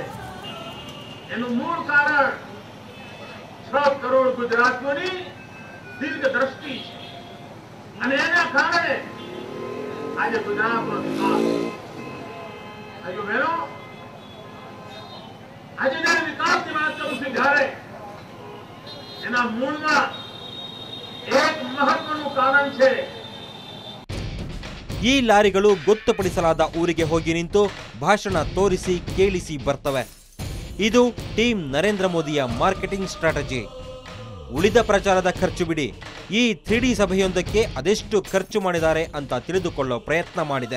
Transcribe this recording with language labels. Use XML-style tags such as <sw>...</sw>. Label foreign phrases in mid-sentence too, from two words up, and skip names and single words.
<gu>એનું મૂળ કારણ 6 કરોડ ગુજરાતીઓની દીર્ઘ દ્રષ્ટિ છે અને એના કારણે આજે ગુજરાતનો વિકાસ. ભાઈઓ બહેનો, આજે જ્યારે વિકાસની વાત કરું છું ત્યારે એના મૂળમાં એક મહત્વનું કારણ છે.</gu> <kn>ಈ ಲಾರಿಗಳು ಗೊತ್ತುಪಡಿಸಲಾದ ಊರಿಗೆ ಹೋಗಿ ನಿಂತು ಭಾಷಣ ತೋರಿಸಿ ಕೇಳಿಸಿ ಬರ್ತವೆ. ಇದು ಟೀಮ್ ನರೇಂದ್ರ ಮೋದಿಯ</kn> <en>marketing strategy.</en> <kn>ಉಳಿದ ಪ್ರಚಾರದ ಖರ್ಚು ಬಿಡಿ, ಈ 3D ಸಭೆಯೊಂದಕ್ಕೆ ಅದೆಷ್ಟು ಖರ್ಚು ಮಾಡಿದ್ದಾರೆ ಅಂತ ತಿಳಿದುಕೊಳ್ಳೋ ಪ್ರಯತ್ನ ಮಾಡಿದೆ.</kn>